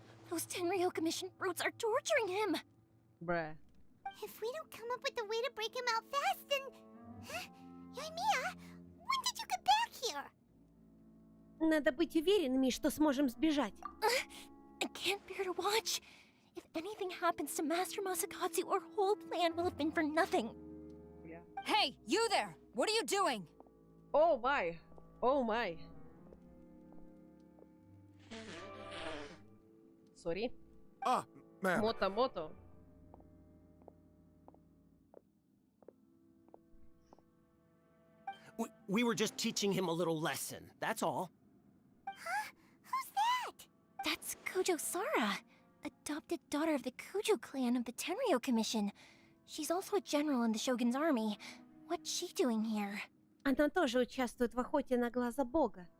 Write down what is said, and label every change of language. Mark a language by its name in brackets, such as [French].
[English] Those Tenryou Commission brutes are torturing him! Bruh. If we don't come up with a way to break him out fast, then... Huh? Yoimiya, when did you get back here? [Russian] Надо быть уверенными, что сможем сбежать. [English] I can't bear to watch. If anything happens to Master Masakatsu, our whole plan will have been for nothing. Yeah. Hey, you there! What are you doing? Oh my. Oh my. Sorry. Ah, ma'am. Moto. We were just teaching him a little lesson, that's all. Huh? Who's that? That's Kojo Sara, adopted daughter of the Kujo clan of the Tenryou Commission. She's also a general in the Shogun's army. What's she doing here? [Russian] Она тоже участвует в охоте на глаза бога.